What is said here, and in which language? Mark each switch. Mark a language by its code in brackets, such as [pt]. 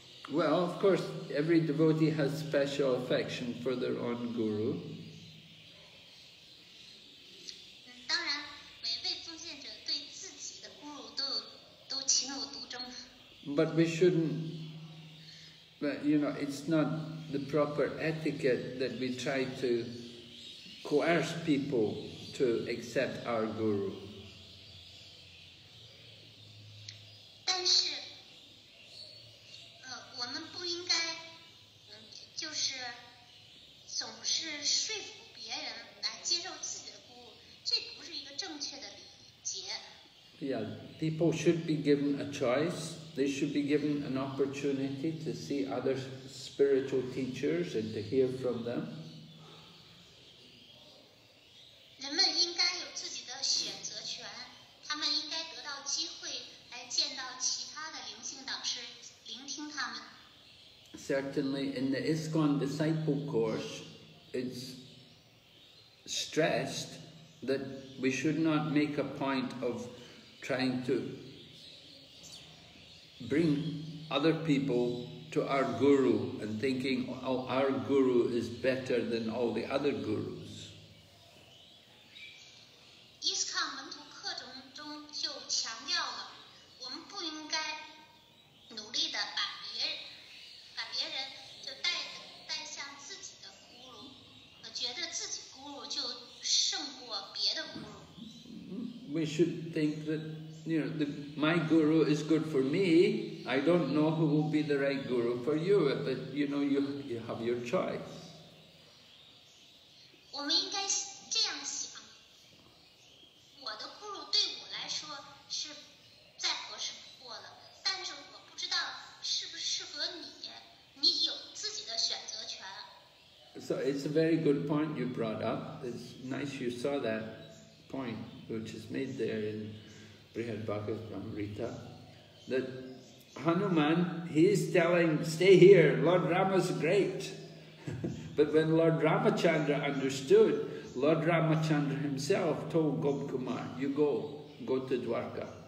[en] Well, of course, every devotee has special affection for their own guru. [zh] 当然，每位奉献者对自己的咕噜都情有独钟。 [en] But we shouldn't. But it's not the proper etiquette that we try to coerce people to accept our guru. [zh] 但是，我们不应该，就是总是说服别人来接受自己的咕噜，这不是一个正确的礼节。 [en] Yeah, people should be given a choice. They should be given an opportunity to see other spiritual teachers and to hear from them. [zh] 人们应该有自己的选择权，他们应该得到机会来见到其他的灵性导师，聆听他们。 [en] Certainly in the ISKCON disciple course, it's stressed that we should not make a point of trying to bring other people to our guru and thinking, oh, our guru is better than all the other gurus. [zh] ISKCON 门徒课程中就强调了，我们不应该努力的把别人就带向自己的咕噜，觉得自己咕噜就胜过别的咕噜。 [en] We should think that my guru is good for me. I don't know who will be the right guru for you, but you have your choice. [zh] 我们应该这样想，我的咕噜对我来说是再合适不过了，但是我不知道适不适合你，你有自己的选择权。 [en] So it's a very good point you brought up. It's nice you saw that point, which is made there in Brhad Bhagavatamrta, that Hanuman, he is telling, stay here, Lord Rama's great. But when Lord Ramachandra understood, Lord Ramachandra himself told Gopkumar, you go to Dwarka.